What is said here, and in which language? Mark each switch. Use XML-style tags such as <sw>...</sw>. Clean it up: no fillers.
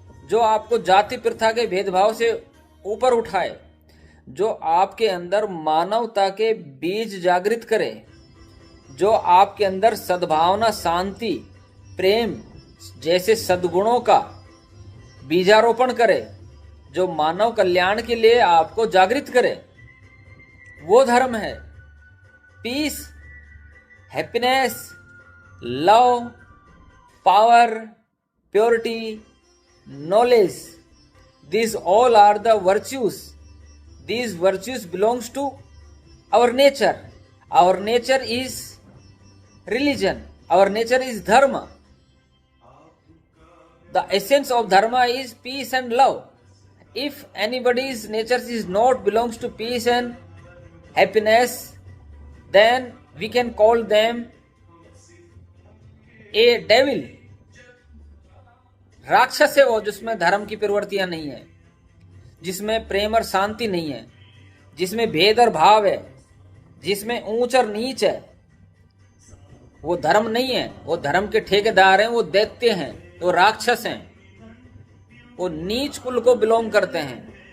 <hi>जो आपको जाति प्रथा के भेदभाव से ऊपर उठाए, जो आपके अंदर मानवता के बीज जागृत करे, जो आपके अंदर सद्भावना, शांति, प्रेम जैसे सद्गुणों का बीजारोपण करे, जो मानव कल्याण के लिए आपको जागृत करे, वो धर्म है।</hi> <en>Peace, happiness, love, power, purity, knowledge, these all are the virtues. These virtues belongs to our nature. Our nature is religion. Our nature is dharma. The essence of dharma is peace and love. If anybody's nature is not belongs to peace and happiness, then we can call them a devil.</en> <hi>राक्षस है वो, जिसमें धर्म की प्रवृत्तियां नहीं है, जिसमें प्रेम और शांति नहीं है, जिसमें भेद और भाव है, जिसमें ऊंच और नीच है। वो धर्म नहीं है। वो धर्म के ठेकेदार हैं, वो दैत्य हैं, वो राक्षस हैं, वो नीच कुल को बिलोंग करते हैं।</hi>